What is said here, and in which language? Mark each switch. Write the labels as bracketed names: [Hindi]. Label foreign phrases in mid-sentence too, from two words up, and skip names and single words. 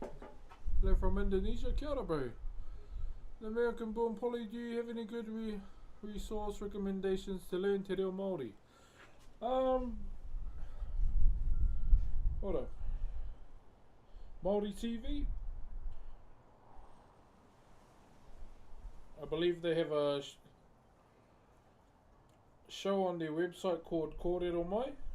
[English] Hello from Indonesia. [Māori] Kia ora, [English] bro. The American born Polly, do you have any good resource recommendations to learn Te Reo Māori. Hold up. Māori TV. I believe they have a show on their website called Kōrero Mai.